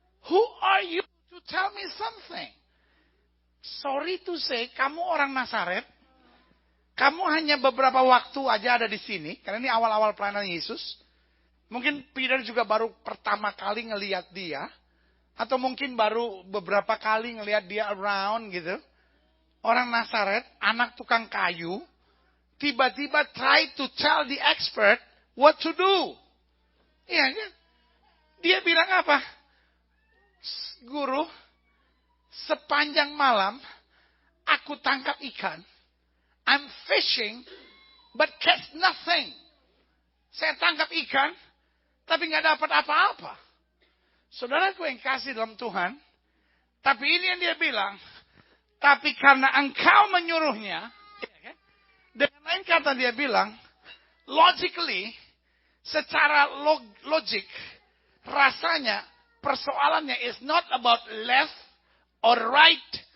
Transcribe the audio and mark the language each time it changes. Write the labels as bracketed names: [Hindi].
[English] Who are you to tell me something? Sorry to say, [Indonesian] kamu orang Nazaret. Kamu hanya beberapa waktu aja ada di sini. Karena ini awal-awal pelayanan Yesus. Mungkin Peter juga baru pertama kali ngelihat dia. Atau mungkin baru beberapa kali ngelihat dia around gitu. Orang Nazaret, anak tukang kayu. Tiba-tiba [English] try to tell the expert what to do. [Indonesian] Iya kan? Dia bilang apa? Guru, sepanjang malam aku tangkap ikan. [English] I'm fishing but catch nothing. [Indonesian] Saya tangkap ikan tapi nggak dapat apa-apa. Saudaraku yang kasih dalam Tuhan, tapi ini yang dia bilang, tapi karena engkau menyuruhnya, ya kan? Dengan lain kata dia bilang, logically, secara logik, rasanya persoalannya [English] is not about left or right.